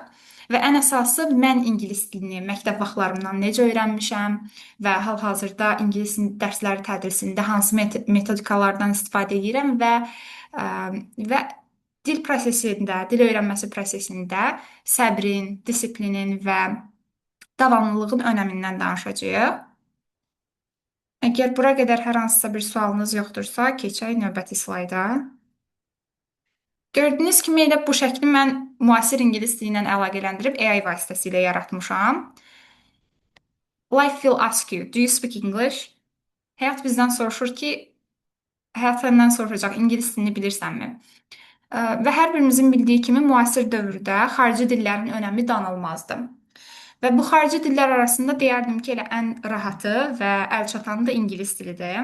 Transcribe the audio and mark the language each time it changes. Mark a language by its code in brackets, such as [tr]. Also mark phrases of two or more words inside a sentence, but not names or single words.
[az] Və ən əsası mən ingilis dilini məktəb vaxtlarımdan necə öyrənmişəm və hal-hazırda ingilis dərsləri tədrisində hansı metodikalardan istifadə edirəm və dil prosesində, dil öyrənməsi prosesində səbrin, disiplinin və davamlılığın önəmindən danışacağıq. Əgər bura qədər hər hansısa bir sualınız yoxdursa, keçək növbəti slayda. Gördüyünüz kimi elə bu şəkli mən müasir ingilis dili ilə əlaqələndirib AI vasitəsilə yaratmışam. [en] Life will ask you, do you speak English? [az] Həyat bizdən soruşur ki, həyat səndən soruşacaq, ingilis dilini bilirsənmi? Və hər birimizin bildiyi kimi müasir dövrdə xarici dillərin önəmi danılmazdır. Və bu xarici dillər arasında deyərdim ki, elə ən rahatı və əlçatanı da ingilis dilidir.